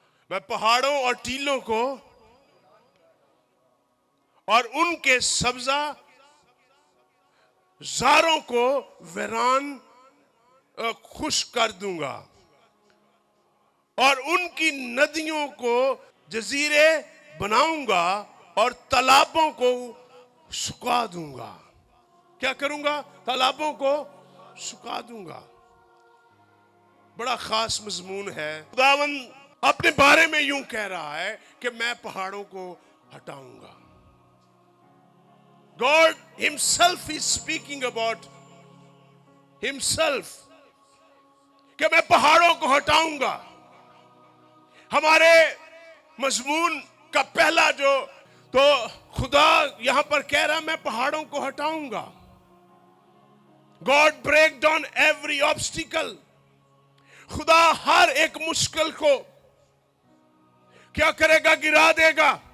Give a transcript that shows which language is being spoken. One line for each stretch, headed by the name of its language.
Hindi: मैं पहाड़ों और टीलों को और उनके सब्जा जारों को वीरान खुश कर दूंगा और उनकी नदियों को जजीरे बनाऊंगा और तालाबों को सुखा दूंगा। क्या करूंगा? तालाबों को सुखा दूंगा। बड़ा खास मजमून है। खुदावंद अपने बारे में यूं कह रहा है कि मैं पहाड़ों को हटाऊंगा।
English: God himself is speaking about himself
Hindi: कि मैं पहाड़ों को हटाऊंगा। हमारे मजमून का पहला तो खुदा यहां पर कह रहा मैं पहाड़ों को हटाऊंगा।
English: God break down every obstacle।
Hindi: खुदा हर एक मुश्किल को क्या करेगा? गिरा देगा।